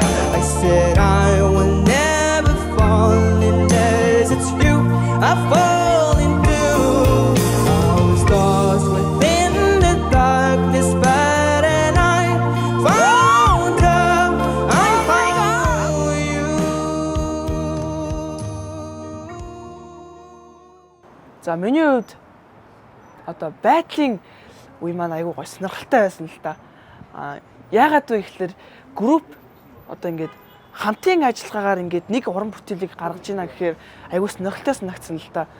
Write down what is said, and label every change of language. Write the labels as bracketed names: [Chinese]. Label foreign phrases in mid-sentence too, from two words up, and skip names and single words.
[English] I said I would never fall unless it's you I fall into. I was lost within the darkness, but and I found her. I found you. [Mongolian] За миний хувьд одоо байдлын үе маань айгүй гоё сонирхолтой байсан л та. Яагаад вэ гэхээр групп одоо ингээд хамтын ажиллагаагаар ингээд нэг уран бүтээлийг гаргаж ийна гэхээр айгүй сонирхолтой санагдсан л та.